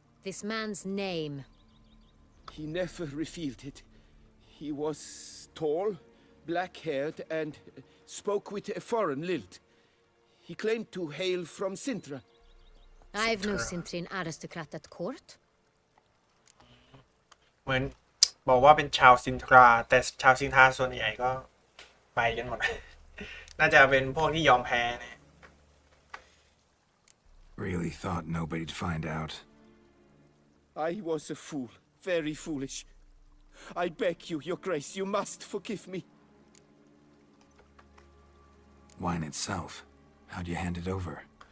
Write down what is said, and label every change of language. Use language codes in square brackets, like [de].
[en] This man's name. He never revealed it. He was tall, black-haired, and spoke with a foreign lilt. He claimed to hail from Sintra. I've no Sintrin aristocrat at court. [th] เหมือนบอกว่าเป็นชาวซินทราแต่ชาวซินทราส่วนใหญ่ก็ไปกันหมด น่าจะเป็นพวกที่ยอมแพ้เนี่ย [en] Really thought nobody'd find out. I was a fool, very foolish. I beg you, Your Grace, you must forgive me. Wine itself. How'd you hand it over?